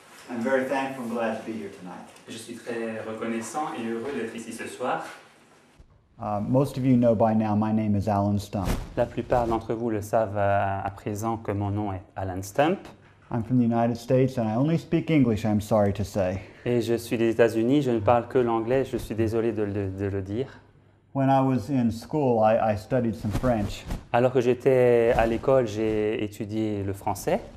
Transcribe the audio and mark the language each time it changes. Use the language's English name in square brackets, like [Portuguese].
[English] I'm very thankful and glad to be here tonight. [French] Je suis très reconnaissant et heureux d'être ici ce soir. [English] Most of you know by now my name is Alan Stump. [French] La plupart d'entre vous le savent à présent que mon nom est Alan Stump. [English] I'm from the United States and I only speak English, I'm sorry to say. [French] Et je suis des États-Unis, je ne parle que l'anglais, je suis désolé de le dire. [English] When I was in school, I studied some French. [French] Alors que j'étais à l'école, j'ai étudié le français,